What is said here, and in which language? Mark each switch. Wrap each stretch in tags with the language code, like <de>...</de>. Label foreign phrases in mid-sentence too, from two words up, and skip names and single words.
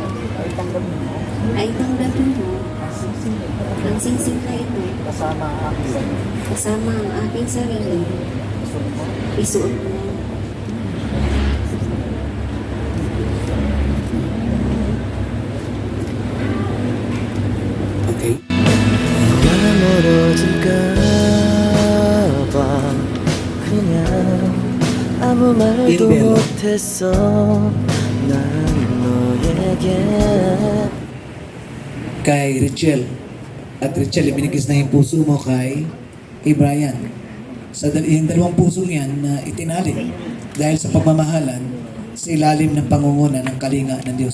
<tl>Ay tanggapin mo ang singsing na ito kasama ang aking sarili. Isuot mo. Okay?</tl> <ko>멀어질까봐 그냥 아무 말도 일별로. 못했어 난 너에게.</ko> <tl>Kay Richelle. At Richelle, ibinigis na yung puso mo kay Brian. Sa yung dalawang puso yan na itinali dahil sa pagmamahalan sa ilalim ng pangunguna ng kalinga ng Diyos.</tl>